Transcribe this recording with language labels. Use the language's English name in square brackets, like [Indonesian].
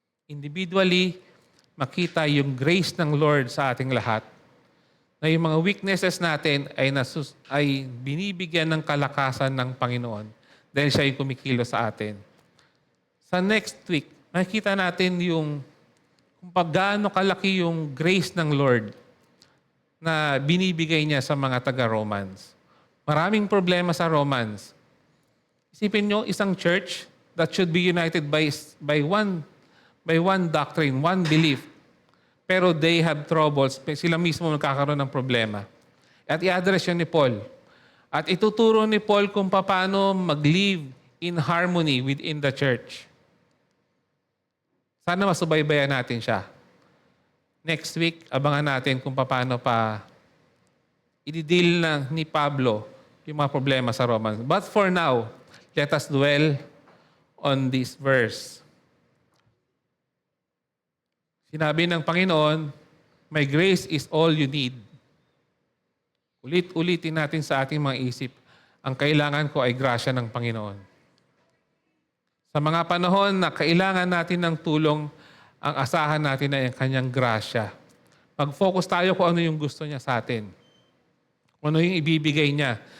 [Filipino] Individually, makita yung grace ng Lord sa ating lahat na yung mga weaknesses natin ay binibigyan ng kalakasan ng Panginoon dahil siya yung kumikilo sa atin. Sa next week, makikita natin yung kung gaano kalaki yung grace ng Lord na binibigay niya sa mga taga-Romans. Maraming problema sa Romans. Isipin nyo, isang [English] church that should be united by one doctrine, one belief. Pero they have troubles. [Filipino] Sila mismo magkakaroon ng problema. At i-address yun ni Paul. At ituturo ni Paul kung paano mag-live in harmony within the church. Sana masubaybayan natin siya. Next week, abangan natin kung paano pa i-deal ni Pablo yung mga problema sa Romans. [English] But for now, let us dwell on this verse. [Filipino] Sinabi ng Panginoon, [English] my grace is all you need. [Filipino] Ulit-ulitin natin sa ating mga isip, ang kailangan ko ay grasya ng Panginoon. Sa mga panahon na kailangan natin ng tulong, ang asahan natin ay ang kanyang grasya. Mag-focus tayo kung ano yung gusto niya sa atin. Kung ano yung ibibigay niya.